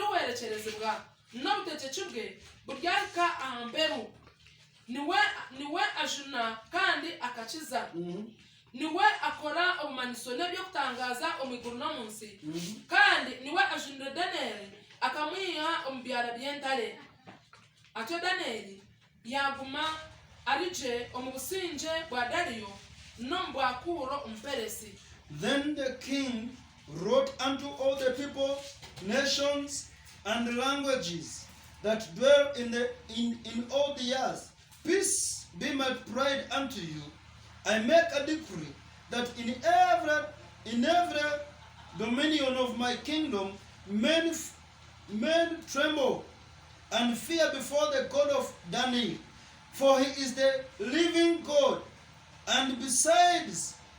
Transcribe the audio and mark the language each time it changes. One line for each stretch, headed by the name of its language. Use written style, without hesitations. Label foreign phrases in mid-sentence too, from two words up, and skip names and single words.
Nyankole: werekerezebwa n'obutegeki bwe buryarika ahamberu niwe ajuna kandi akakiza niwe akora obumanyisyo n'ebyo kutangaza omwiguru n'omunsi kandi niwe ajunira Danieli akamwiha omu byara by'entare atyo Danieli yaguma arije omu businge bwa Dario n'omu bwa Kuro omuperesi.
English: Then the king wrote unto all the people, nations, and languages that dwell in all the earth, peace be multiplied unto you. I make a decree that in every dominion of my kingdom, men tremble and fear before the God of Daniel, for he is the living God, and besides,